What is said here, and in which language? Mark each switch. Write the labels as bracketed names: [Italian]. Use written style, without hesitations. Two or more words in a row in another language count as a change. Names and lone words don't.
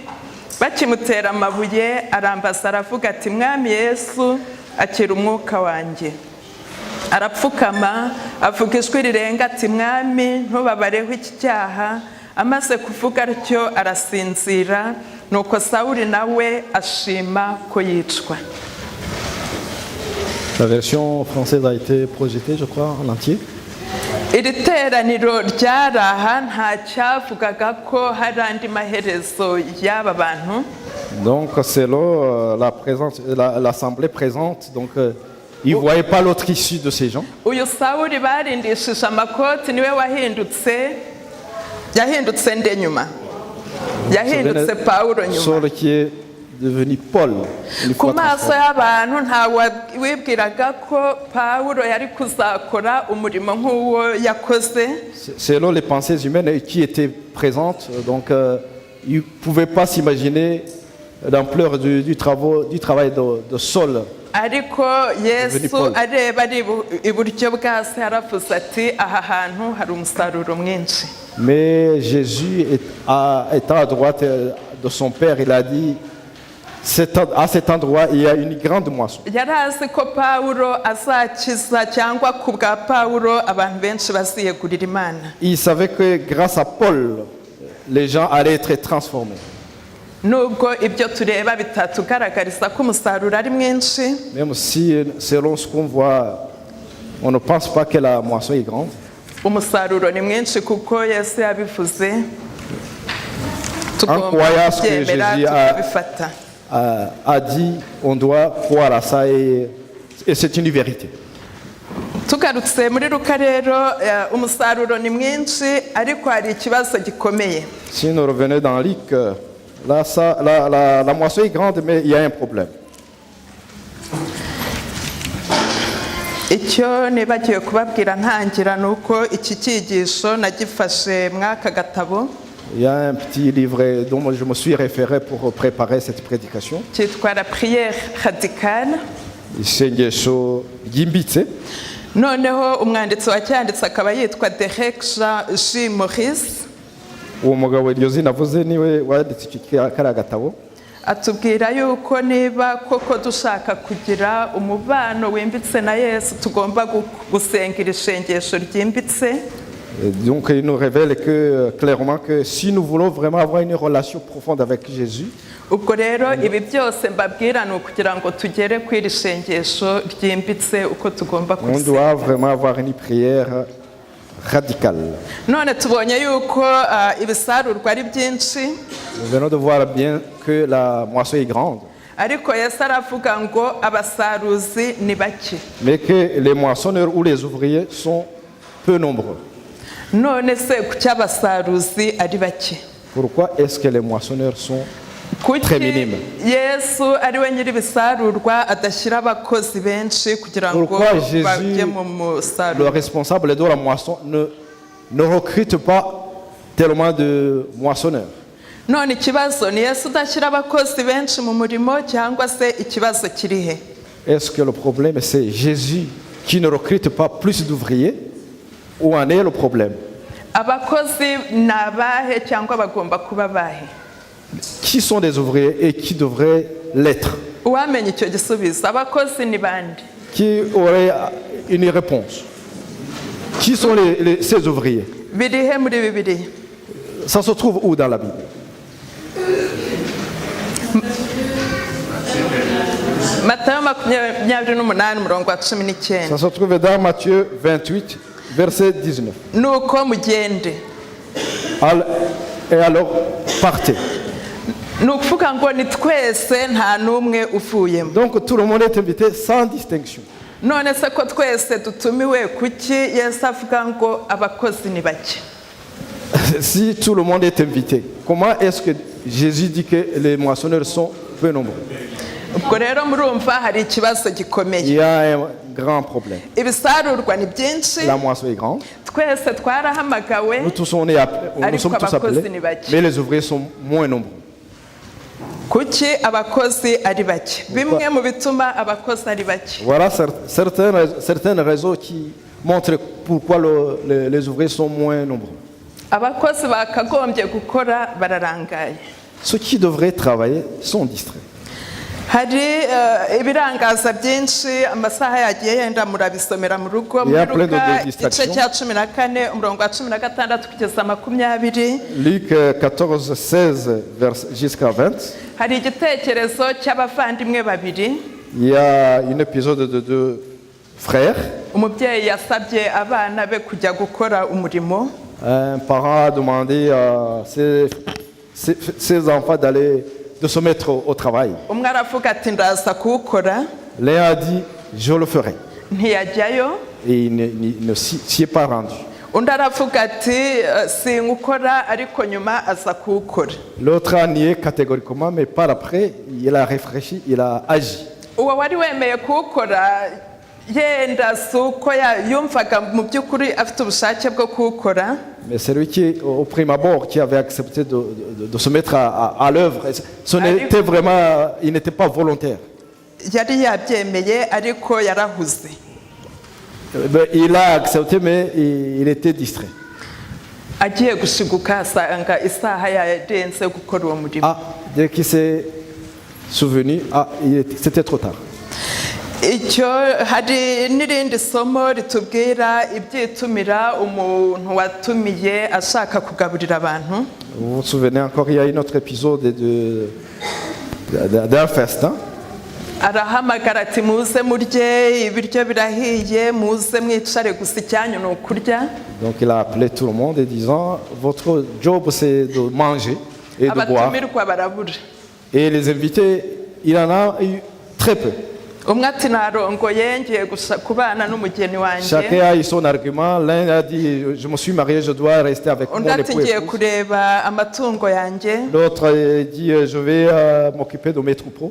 [Kinyarwanda] Bakimutera amabuye arambaza aravuga ati, Mwami Yesu, akira umwuka wanjye. Arapfukama avuga ijwi rirenga ati, Mwami, ntubabareho iki cyaha. Amaze kuvuga atyo arasinzira, nuko Sawuli nawe ashima ko yicwa. [French] La version française a été projetée, je crois, en entier. [Kinyarwanda] Iri teraniro ryaraha nta cyavugaga ko hari andi maherezo y'aba bantu. [French] Donc selon l'assemblée présente, donc ils ne voyaient pas l'autre issue de ces gens. [Kinyarwanda] Uyu Sawuli barindishije amakoti niwe yahindutse nde nyuma. Yahindutse Paulo nyuma. [French] Saul qui est devenu Paul. Une [Kinyarwanda] ku [French] fois [Kinyarwanda] maso [French] transformé. [Kinyarwanda] y'abantu nta wibwiraga ko pawulo yari kuzakora umurimo nk'uwo yakoze. [French] Selon les pensées humaines qui étaient présentes, donc ils ne pouvaient pas s'imaginer l'ampleur du travail de Saul. [Kinyarwanda] ariko yesu Paul. areba ari iburyo bwa se yaravuze ati aha hantu hari umusaruro mwinshi. [French] Mais Jésus, étant à droite de son Père, il a dit, à cet endroit, il y a une grande moisson. [Kinyarwanda] yari azi ko pawulo azakiza cyangwa ku bwa pawulo abantu benshi baziyegurira imana. [French] Il savait que grâce à Paul, les gens allaient être transformés. [Kinyarwanda] Nubwo ibyo tureba bitatugaragariza ko umusaruro ari mwinshi, [French] Même si, selon ce qu'on voit, on ne pense pas que la moisson est grande. [Kinyarwanda] umusaruro ni mwinshi kuko yesu yabivuze. Tugomba [French] Incroyable ce que [Kinyarwanda] kubyemera Jésus tukabifata. [French] A dit, on doit croire à ça et c'est une vérité. [Kinyarwanda] Tugarutse muri Luka rero umusaruro ni mwinshi ariko hari ikibazo gikomeye. [French] Si nous revenons dans Luc, là, la moisson est grande, mais il y a un problème. [Kinyarwanda] Icyo nibagiwe kubabwira ntangira ni uko iki cyigisho nagifashe mwaka gatabo [French] Il y a un petit livre dont je me suis référé pour préparer cette prédication. [Kinyarwanda] cyitwa [French] la prière radicale. [Kinyarwanda] Isengesho ryimbitse. Noneho umwanditsi wacyanditse akaba yitwa Derek J. Morris. Uwo mugabo iryo zina avuze niwe wanditse kariya gatabo. Atubwira yuko niba koko dushaka kugira umubano wimbitse na Yesu tugomba gusengera isengesho ryimbitse. [French] Donc il nous révèle clairement que si nous voulons vraiment avoir une relation profonde avec Jésus, [Kinyarwanda] ubwo rero ibi byose mbabwira ni ukugira ngo tugere ku iri sengesho ryimbitse uko tugomba [French] on doit vraiment avoir une prière radicale. [Kinyarwanda] none tubonye yuko ibisarurwa ari byinshi, [French] Nous venons de voir bien que la moisson est grande, [Kinyarwanda] ariko Yesu aravuga ngo abasaruzi ni bake. [French] mais que les moissonneurs ou les ouvriers sont peu nombreux. [Kinyarwanda] None se kuki abasaruzi ari bake? [French] Pourquoi est-ce que les moissonneurs sont [Kinyarwanda] Kuki [French] très minimes? [Kinyarwanda] Yesu ari we nyiri ibisarurwa adashyira abakozi benshi kugira ngo [French] Pourquoi Jésus, [Kinyarwanda] bajye mu le musaruro? [French] responsable de la moisson, ne recrute pas tellement de moissonneurs? [Kinyarwanda] None ikibazo ni Yesu udashyira abakozi benshi mu murimo cyangwa se ikibazo kiri he? [French] Est-ce que le problème c'est Jésus qui ne recrute pas plus d'ouvriers? Où en est le problème? [Kinyarwanda] Abakozi ni abahe cyangwa bagomba kuba abahe? [French] Qui sont des ouvriers et qui devraient l'être? [Kinyarwanda] Uwamenya icyo gisubizo, abakozi ni bande? [French] Qui aurait une réponse? Qui sont ces ouvriers? [Kinyarwanda] Biri he muri Bibiliya? [French] Ça se trouve où dans la Bible? [Kinyarwanda] Matayo 28 umurongo wa 19. [French] Ça se trouve dans Matthieu 28, verset 19. [Kinyarwanda] Nuko mugende. [French] Et alors, partez. [Kinyarwanda] Ni ukuvuga ngo ni twese nta n'umwe uvuyemo. [French] Donc tout le monde est invité sans distinction. [Kinyarwanda] None se ko twese dutumiwe kuki Yesu avuga ngo abakozi ni bake? [French] Si tout le monde est invité, comment est-ce que Jésus dit que les moissonneurs sont peu nombreux? [Kinyarwanda] Ubwo rero murumva hari ikibazo Il gikomeye. [French] y a un grand problème. [Kinyarwanda] Ibisarurwa ni byinshi, [French] La moisson est grande. [Kinyarwanda] twese twarahamagawe, [French] Nous tous, nous sommes tous appelés, mais les ouvriers sont moins nombreux. [Kinyarwanda] kuki abakozi ari bake? Bimwe mu bituma abakozi ari bake. [French] Voilà certaines raisons qui montrent pourquoi les ouvriers sont moins nombreux. [Kinyarwanda] Abakozi bakagombye gukora bararangaye. [French] Ceux qui devraient travailler sont distraits. [Kinyarwanda] Hari ibirangaza byinshi, amasaha yagiye yenda murabisomera mu rugo. [French] Il y a [Kinyarwanda] Muri [French] plein de Luka distractions. [Kinyarwanda] igice cya 14 umurongo wa 16 kugeza 20. [French] Luc 14, 16 jusqu'à 20. [Kinyarwanda] Hari igitekerezo cy'abavandimwe babiri. [French] Il y a un épisode de deux frères. [Kinyarwanda] Umubyeyi yasabye abana be kujya gukora umurimo. [French] Un parent a demandé à ses enfants de se mettre au travail. [Kinyarwanda] Umwe aravuga ati ndaza kuwukora. [French] L'un a dit, je le ferai. [Kinyarwanda] Ntiyajyayo. [French] Et il ne s'y est pas rendu. [Kinyarwanda] undi aravuga ati sinkukora ariko nyuma aza kuwukora. [French] L'autre a nié catégoriquement, mais par après, il a réfléchi, il a agi. [Kinyarwanda] Uwo wari wemeye kuwukora yenda si uko yumvaga mu by'ukuri afite ubushake bwo kuwukora. [French] Mais celui qui, au prime abord, qui avait accepté de se mettre à l'œuvre, ce n'était vraiment, il n'était pas volontaire. [Kinyarwanda] Yari yabyemeye ariko yarahuze. [French] Il a accepté, mais il était distrait. [Kinyarwanda] Agiye gushiguka asanga isaha yarenze gukora uwo murimo. [French] Dès qu'il s'est souvenu, c'était trop tard. [Kinyarwanda] Icyo hari n'irindi somo ritubwira ibyitumira umuntu watumiye ashaka kugaburira abantu. [French] Vous vous souvenez encore, il y a un autre épisode d'un festin. [Kinyarwanda] Arahamagara ati muze murye ibiryo birahiye muze mwicare gusa icyanyu ni ukurya. [French] Donc il a appelé tout le monde et disant votre job c'est de manger et de boire. [Kinyarwanda] Abatumirwa barabura. [French] Et les invités, il en a eu très peu. [Kinyarwanda] Umwe ati narongoye ngiye kubana n'umugeni wanjye. [French] Chacun a eu son argument. L'un a dit je me suis marié, je dois rester avec mon époux. [Kinyarwanda] Undi ati ngiye kureba amatungo yanjye. [French] L'autre a dit je vais m'occuper de mes troupeaux.